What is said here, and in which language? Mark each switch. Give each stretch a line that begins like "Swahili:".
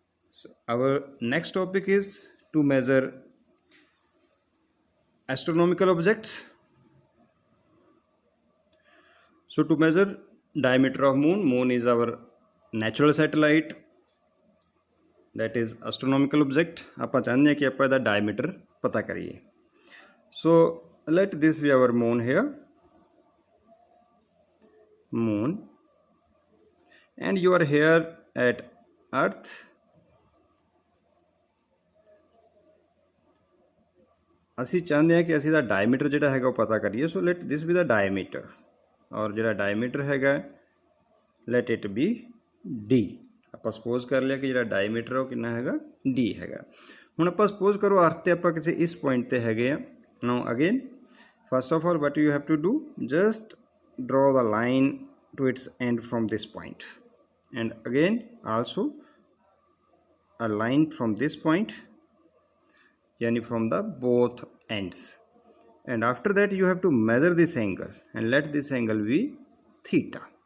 English: So our next topic is to measure astronomical objects. So to measure diameter of moon is our natural satellite, that is astronomical object.
Punjabi: ਆਪਾਂ ਚਾਹੁੰਦੇ ਹਾਂ ਕਿ ਆਪਾਂ ਇਹਦਾ diameter ਪਤਾ ਕਰੀਏ.
English: So let this be our moon here, moon, and you are here at earth.
Punjabi: ਅਸੀਂ ਚਾਹੁੰਦੇ ਹਾਂ ਕਿ ਅਸੀਂ ਦਾ diameter ਜਿਹੜਾ ਹੈਗਾ ਉਹ ਪਤਾ ਕਰੀਏ.
English: So let this be the diameter,
Punjabi: ਔਰ ਜਿਹੜਾ diameter ਹੈਗਾ
English: let it be D.
Punjabi: ਆਪਾਂ ਸਪੋਜ਼ ਕਰ ਲਿਆ ਕਿ ਜਿਹੜਾ ਡਾਇਮੀਟਰ ਉਹ ਕਿੰਨਾ ਹੈਗਾ? D ਹੈਗਾ. ਹੁਣ ਆਪਾਂ ਸਪੋਜ਼ ਕਰੋ ਅਰਥ ਤੇ ਆਪਾਂ ਕਿਸੇ ਇਸ ਪੁਆਇੰਟ ਤੇ ਹੈਗੇ ਆ.
English: Now again first of all what you have to do, just draw the line to its end from this point, and again also a line from this point, yani from the both ends, and after that you have to measure this angle and let this angle be theta.